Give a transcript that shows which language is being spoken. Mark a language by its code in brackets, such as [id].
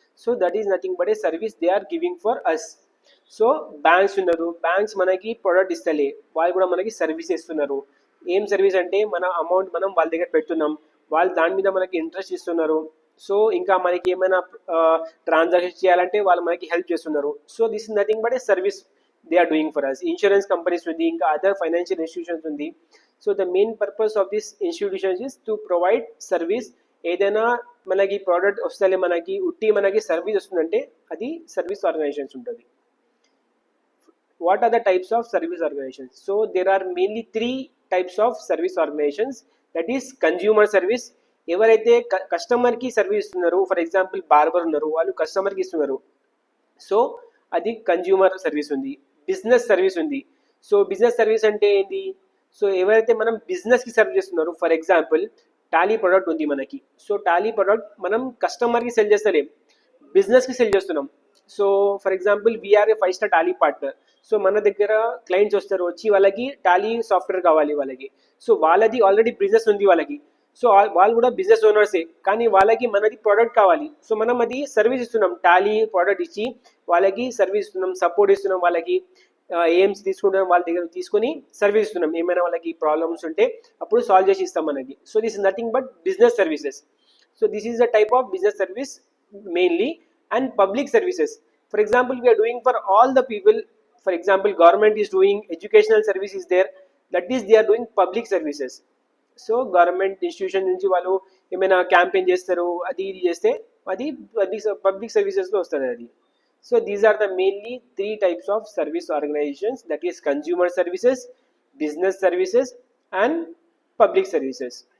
[en] So that is nothing but a service they are giving for us. [te] So banks ఉన్నారు, banks మనకి product ఇస్తలే, వాళ్ళు కూడా మనకి service ఇస్తున్నారు. ఏం సర్వీస్ అంటే మన అమౌంట్ మనం వాళ్ళ దగ్గర పెడుతున్నాం, వాళ్ళు దాని మీద మనకి ఇంట్రెస్ట్ ఇస్తున్నారు. సో ఇంకా మనకి ఏమైనా ట్రాన్సాక్షన్ చేయాలంటే వాళ్ళు మనకి హెల్ప్ చేస్తున్నారు. [en] So this is nothing but a service they are doing for us. Insurance companies ఉంది, ఇంకా other financial institutions ఉంది. So the main purpose of this institutions is to provide service. [te] ఏదైనా మనకి ప్రోడక్ట్ వస్తలే, మనకి ఉట్టి మనకి సర్వీస్ వస్తుందంటే అది సర్వీస్ ఆర్గనైజేషన్స్ ఉంటుంది. [en] What are the types of service organizations? So there are mainly 3 types of service organizations. That is consumer service. [te] ఎవరైతే కస్టమర్కి సర్వీస్ ఇస్తున్నారు, ఫర్ ఎగ్జాంపుల్ బార్బర్ ఉన్నారు, వాళ్ళు కస్టమర్కి ఇస్తున్నారు, సో అది కన్జ్యూమర్ సర్వీస్ ఉంది. బిజినెస్ సర్వీస్ ఉంది. సో బిజినెస్ సర్వీస్ అంటే ఏంటి? సో ఎవరైతే మనం బిజినెస్కి సర్వ్ చేస్తున్నారో, ఫర్ ఎగ్జాంపుల్ టాలీ ప్రోడక్ట్ ఉంది మనకి. సో టాలీ ప్రోడక్ట్ మనం కస్టమర్కి సెల్ చేస్తలేం, బిజినెస్కి సెల్ చేస్తున్నాం. So for example [en] We are a 5 star Tally partner. [te] So మన దగ్గర క్లయింట్స్ వస్తారు, వచ్చి వాళ్ళకి టాలీ సాఫ్ట్వేర్ కావాలి వాళ్ళకి. సో వాళ్ళది ఆల్రెడీ బిజినెస్ ఉంది వాళ్ళకి. సో వాళ్ళు కూడా బిజినెస్ ఓనర్సే, కానీ వాళ్ళకి మనది ప్రోడక్ట్ కావాలి. సో మనం అది సర్వీస్ ఇస్తున్నాం, టాలీ ప్రోడక్ట్ ఇచ్చి వాళ్ళకి సర్వీస్ ఇస్తున్నాం, సపోర్ట్ ఇస్తున్నాం వాళ్ళకి. ఏఎంస్ తీసుకుంటాం వాళ్ళ దగ్గర తీసుకొని సర్వీస్ ఇస్తున్నాం. ఏమైనా వాళ్ళకి ప్రాబ్లమ్స్ ఉంటే అప్పుడు సాల్వ్ చేసి ఇస్తాం మనకి. [en] So this is nothing but business services. So this is the type of business service mainly. And public services, for example, we are doing for all the people. For example, government is doing educational service is there, that is they are doing public services. [te] So government institution నుంచి వాళ్ళు ఏమైనా campaign చేస్తారు, అది ఇది చేస్తే అది public సర్వీసెస్లో వస్తుంది అది. [en] So these are the mainly 3 types of service organisations, that is consumer services, business services and public services.